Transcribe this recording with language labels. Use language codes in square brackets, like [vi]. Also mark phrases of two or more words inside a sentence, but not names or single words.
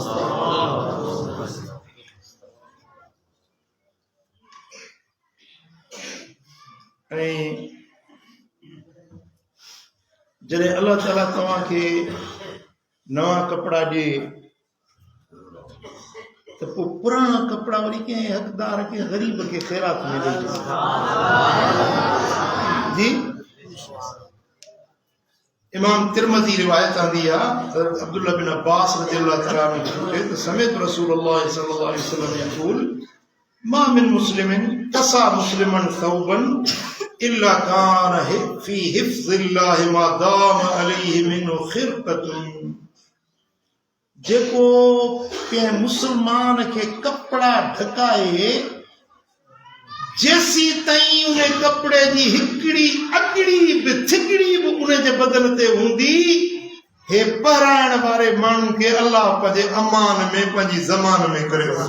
[sd] ऐं जॾहिं अल्लाह ताला तव्हांखे नवा कपिड़ा ॾिए त पोइ पुराणा कपिड़ा वरी कंहिं हक़दार कंहिं ग़रीब खे ख़ैरात में ॾेई जी इमाम तिरमज़ी रिवायत आंदी आहे [ar] अब्दुल्लाह बिन अब्बास رضي الله تعالى عنه त سمعت رسول الله صلى الله عليه وسلم يقول ما من مسلم كسا مسلما ثوبا إلا كان في حفظ الله ما دام عليه منه خرقة [sd] जेको कंहिं मुसलमान खे कपड़ा ढकाए जेसी ताईं उन कपड़े जी हिकिड़ी अगड़ी बि थिकड़ी बि उन जे बदन ते हूंदी हे पहराइण वारे माण्हू खे अल्लाह पंहिंजे अमान में पंहिंजी ज़मान में करे